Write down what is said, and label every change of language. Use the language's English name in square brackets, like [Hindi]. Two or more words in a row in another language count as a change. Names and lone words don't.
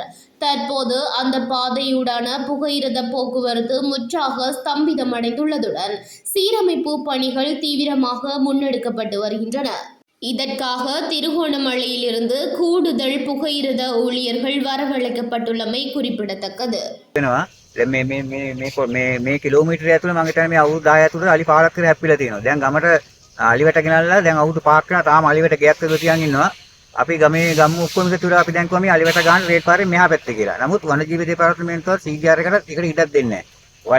[Tamil] தற்போது அந்த பாதையூடான புகையிரத போக்குவரத்து முற்றாக ஸ்தம்பிதமடைந்துள்ளதுடன் சீரமைப்பு பணிகள் தீவிரமாக முன்னெடுக்கப்பட்டு வருகின்றன. இதற்காக திருகோணமலையிலிருந்து கூடுதல் புகையிரத ஊழியர்கள் வரவழைக்கப்பட்டுள்ளமை குறிப்பிடத்தக்கது. [Sinhala] මේ කිලෝමීටරය ඇතුළේ මම හිතන්නේ මේ අවුරුදු 10 ඇතුළත අලි පාරක් විතර හැප්පිලා තියෙනවා. දැන් ගමට අලිවට ගෙනල්ලා දැන් අවුරුදු 5ක් වෙනවා තාම අලිවට ගයක් ඇතුළේ තියන් ඉන්නවා. අපි ගමේ ගම් ඔක්කොම එකතු වෙලා අපි දැන් කිව්වා මේ අලිවට ගන්න රේල් පාරේ මෙහා පැත්තේ කියලා. නමුත් වනජීවි දෙපාර්තමේන්තුව CGR එකට ඒකට ඉඩක් දෙන්නේ නැහැ.